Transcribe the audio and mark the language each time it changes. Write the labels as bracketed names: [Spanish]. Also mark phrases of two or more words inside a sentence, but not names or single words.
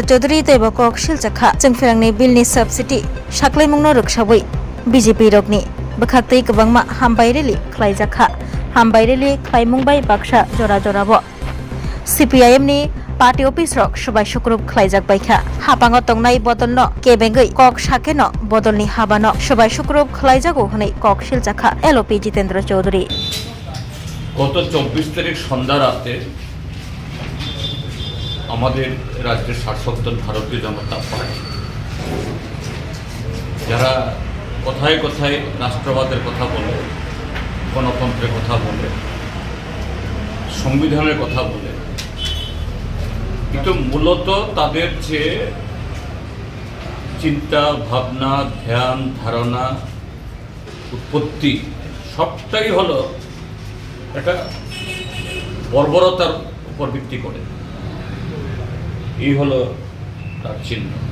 [Kok Borok] चौधरी तैबो कक सिलजाखा जोंफ्रांनि बिलनि सबसिडी साख्लायमुंनो रक्षाबै बीजेपी रगनि बखाक्तै गोबांमा हामबाय रेलि खलायजाखा हामबाय रेलि खलायमुंबाय बाक्सा जरा जराबो सीपीआईएम नि पार्टी अफिस रक सबाय सुक्रुप खलायजाक बायखा हापांगो तंगनाय बदलनो केबेंगै कक साकेनो बदलनि हाबानो सबाय सुक्रुप खलायजागो हनै कक सिलजाखा एलपि जितेन्द्र चौधरी [Bangla] গত 24 তারিখ সন্ধ্যা রাতে আমাদের রাজ্যের শাসক দল ভারতীয় জনতা পার্টি যারা কথায় কথায় রাষ্ট্রবাদের কথা বলে গণতন্ত্রের কথা বলে সংবিধানের কথা বলে কিন্তু মূলত তাদের যে চিন্তা ভাবনা ধ্যান ধারণা উৎপত্তি সবটাই হলো একটা বর্বরতার উপর ভিত্তি করে এই হলো তার চিহ্ন